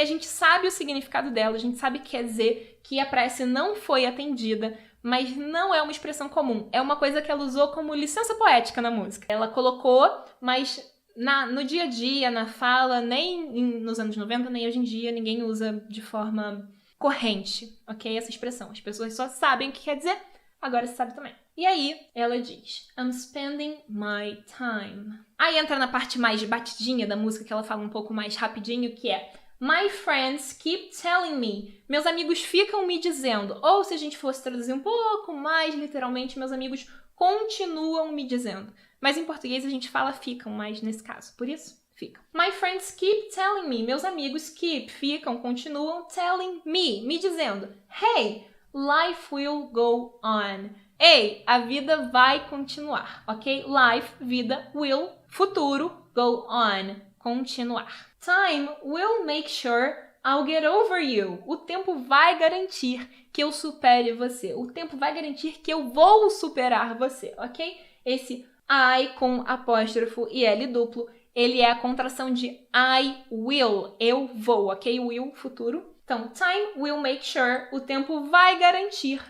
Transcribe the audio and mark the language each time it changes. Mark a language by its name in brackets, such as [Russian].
[Portuguese] A gente sabe o significado dela, a gente sabe que quer dizer que a prece não foi atendida, mas não é uma expressão comum. É uma coisa que ela usou como licença poética na música. Ela colocou, mas no dia a dia, na fala, nem nos anos 90, nem hoje em dia, ninguém usa de forma corrente, ok? Essa expressão. As pessoas só sabem o que quer dizer, agora você sabe também. E aí, ela diz, [English] I'm spending my time. [Portuguese] Aí entra na parte mais batidinha da música, que ela fala um pouco mais rapidinho, que é [English] My friends keep telling me. [Portuguese] Meus amigos ficam me dizendo. Ou se a gente fosse traduzir um pouco mais literalmente, meus amigos continuam me dizendo. Mas em português a gente fala ficam, mas nesse caso, por isso, ficam. [English] My friends keep telling me. [Portuguese] Meus amigos ficam, continuam [English] telling me [Portuguese] dizendo. [English] Hey, life will go on. [Portuguese] Ei, a vida vai continuar, ok? [English] Life, vida, will, futuro, go on, continuar. Time will make sure I'll get over you. [Portuguese] O tempo vai garantir que eu supere você. O tempo vai garantir que eu vou superar você, ok? Esse I com apóstrofo e L duplo, ele é a contração de [English] I will, [Portuguese] eu vou, ok? Will, futuro. Então, [English] time will make sure, [Portuguese] o tempo vai garantir.